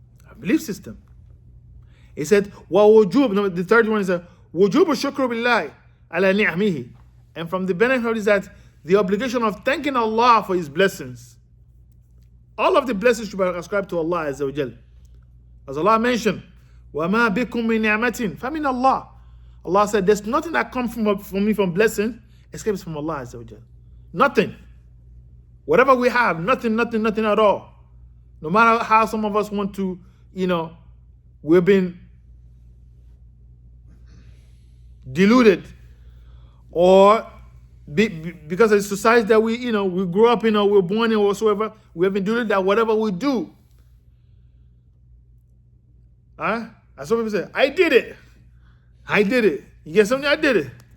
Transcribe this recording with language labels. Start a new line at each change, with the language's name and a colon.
English: A belief system. He said,
Arabic: وَوُجُوب,
English: the third one is
Arabic: وُجُوب الشُّكْرُ بِاللَّهِ عَلَى نِعْمِهِ.
English: And from the benefit is that the obligation of thanking Allah for His blessings. All of the blessings should be ascribed to Allah Azza wa Jal. As Allah mentioned,
Arabic: وَمَا بِكُم مِّن نِعْمَةٍ فَمِنَ اللَّهِ.
English: Allah said, there's nothing that comes from me from blessing except from Allah Azza wa Jal. Nothing. Whatever we have, nothing at all. No matter how some of us want to, we've been deluded, or because of the society that we grew up in, or we're born in, or whatsoever, we have been deluded that whatever we do, as some people say, I did it. You get something? I did it.